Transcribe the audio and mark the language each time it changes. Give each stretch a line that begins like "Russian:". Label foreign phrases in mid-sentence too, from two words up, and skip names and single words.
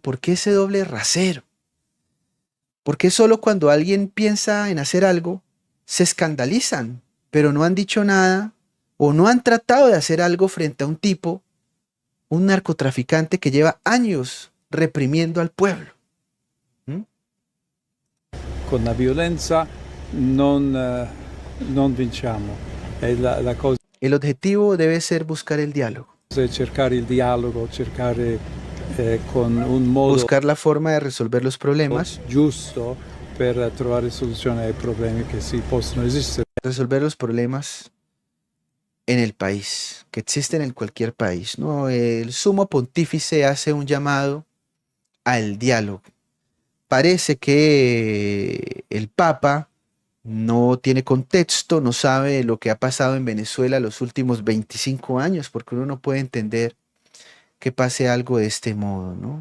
Spanish: ¿Por qué ese doble rasero? ¿Por qué solo cuando alguien piensa en hacer algo se escandalizan, pero no han dicho nada o no han tratado de hacer algo frente a un tipo, un narcotraficante que lleva años reprimiendo al pueblo?
Italian: Con la violencia non vinciamo.
Spanish: El objetivo debe ser buscar el diálogo.
Italian: Cercare il dialogo, cercare con un modo...
Spanish: Buscar la forma de resolver los problemas.
Italian: Giusto per trovare soluzione ai problemi che si possono esistere.
Spanish: Resolver los problemas en el país, que existen en cualquier país, ¿no? El sumo pontífice hace un llamado al diálogo. Parece que el Papa no tiene contexto, no sabe lo que ha pasado en Venezuela los últimos 25 años, porque uno no puede entender que pase algo de este modo, ¿no?